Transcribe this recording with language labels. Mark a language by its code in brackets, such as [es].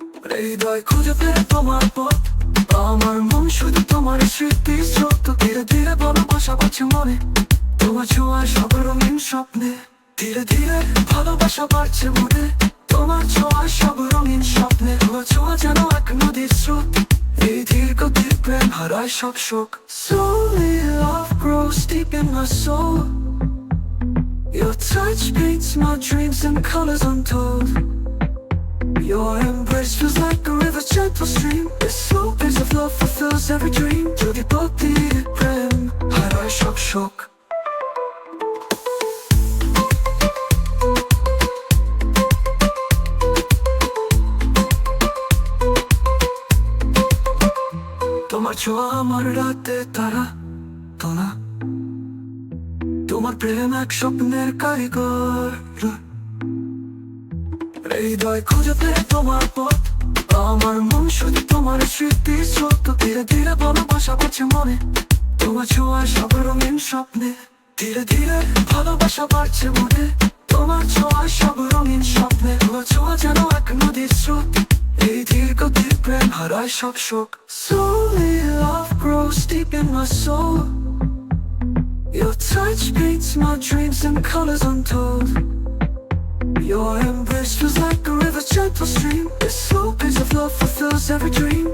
[bn] হৃদয় খুঁজে পেয়ে তোমার পথ, আমার মন শুধু তোমার স্মৃতি স্রোত। ধীরে ধীরে ভালোবাসা বাড়ছে মনে, তোমার ছোঁয়ায় সব রঙিন স্বপ্নে। ধীরে ধীরে ভালোবাসা বাড়ছে মনে, তোমার ছোঁয়ায় সব রঙিন স্বপ্নে। তোমার ছোঁয়া যেন এক নদীর স্রোত, এই ধীর গতির প্রেম হারায় সব শোক। [en] Slowly love grows deep in my soul. Your touch paints my dreams in colors untold. Your embrace feels like a river's gentle stream. This slow pace of love fulfills every dream. [bn] যদি গতির প্রেম হারায় সব শোক। তোমার ছোঁয়া আমার রাতে তারা তোলা, তোমার প্রেম এক স্বপ্নের কারিগর। হৃদয় খুঁজে পেয়ে তোমার পথ, আমার মন শুধু তোমার স্মৃতি স্রোত। ধীরে ধীরে ভালোবাসা বাড়ছে মনে, তোমার ছোঁয়ায় সব রঙিন স্বপ্নে। ধীরে ধীরে ভালোবাসা বাড়ছে মনে, তোমার ছোঁয়ায় সব রঙিন স্বপ্নে। তোমার ছোঁয়া যেন এক নদীর স্রোত, এই ধীর গতির প্রেম হারায় সব শোক। [en] Slowly love grows deep in my soul. Your touch paints my dreams in colors untold. Your embrace feels like a river's gentle stream. This slow pace of love fulfills every dream.